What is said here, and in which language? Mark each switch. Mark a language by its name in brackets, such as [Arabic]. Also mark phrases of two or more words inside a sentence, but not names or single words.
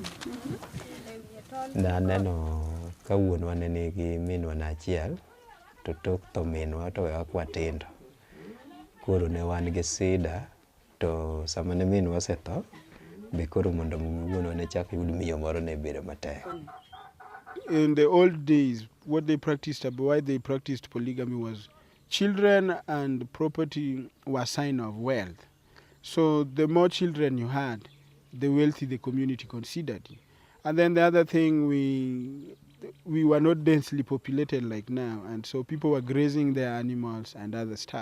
[Luo (Kenya and Tanzania)] Naneno ka wuonwa ne nigi minwa achiel to tok tho minwa to wewa kwatindo. Koro ne wan gi sida to sama ne minwa osetho be koro mondo wuonwa ne chak yud miyo moro ne bedo matek. [English] In the old days, what they practiced, why they practiced polygamy was children and property were a sign of wealth. So the more children you had, the wealthy the community considered you. And then the other thing, we were not densely populated like now, and so people were grazing their animals and other stuff.